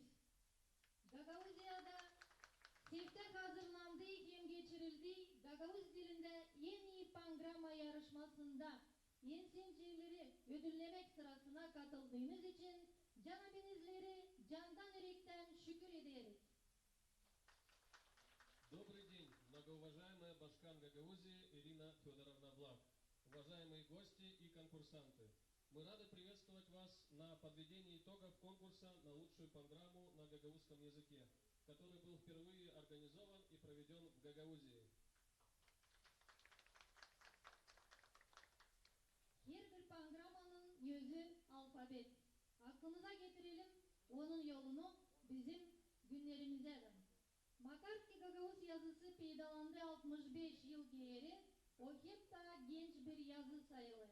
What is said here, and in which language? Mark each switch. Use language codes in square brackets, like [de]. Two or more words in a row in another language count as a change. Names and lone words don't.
[gag] Gagavuzya'da tek hazırlandığı hem geçirildiği Gagavuz dilinde en iyi pangrama yarışmasında yensinçileri ödüllemek sırasına katıldığınız için canabinizleri candan yürekten şükür ederiz. [ru] Добрый день, многоуважаемая Башкан Гагаузии Ирина Федоровна Влах, уважаемые гости и конкурсанты. Мы рады приветствовать вас на подведении итогов конкурса на лучшую панграмму на гагаузском языке, который был впервые организован и проведен в Гагаузии. [gag] Her bir pangrammanın yüzü alfabet. Aklınıza getirelim onun yolunu bizim günlerimize de. Makarski Gagavuz yazısı peydalandı 65 yıl geri, o hep daha genç bir yazı sayılır.